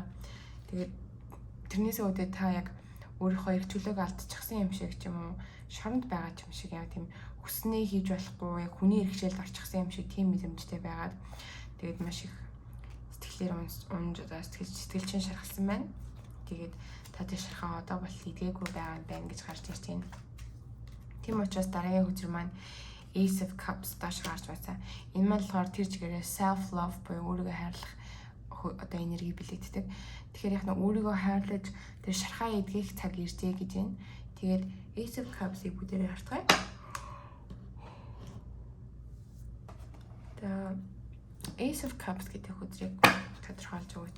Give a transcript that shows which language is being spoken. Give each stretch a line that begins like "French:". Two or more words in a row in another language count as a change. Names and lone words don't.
Mongolian: Тэгээд тэрнээс үүдээ та яг өөрийнхөө эрх чөлөөг алдчихсан юм шиг ч юм уу шоронд байгаа юм шиг яг тийм хүснээ хийж болохгүй яг хүний эрхчлэлд орчихсан юм шиг тийм мэдрэмжтэй байгаад тэгээд маш их сэтгэлээр унж сэтгэл чинь шархалсан байна. Тэгээд та тэр шархаа одоо бол идгээгүй байгаа юм байна гэж гарч ирж байна. Тийм учраас дараагийн хүзэр маань Ace of Cups доош гарч байсан. Энэ маань болохоор тэр чигээрээ
English: self love
Mongolian: буюу өөрийгөө хайрлах одоо энерги бэлэгддэг. Тэгэхээр яг нь өөрийгөө хайрлаж тэр шархаа эдгэх цаг иржээ гэж байна. Тэгээд Ace of Cups-ийг бүгдээрээ хартгая. За Ace of Cups гэдэг хүзрийг тодорхойлж өгөөч.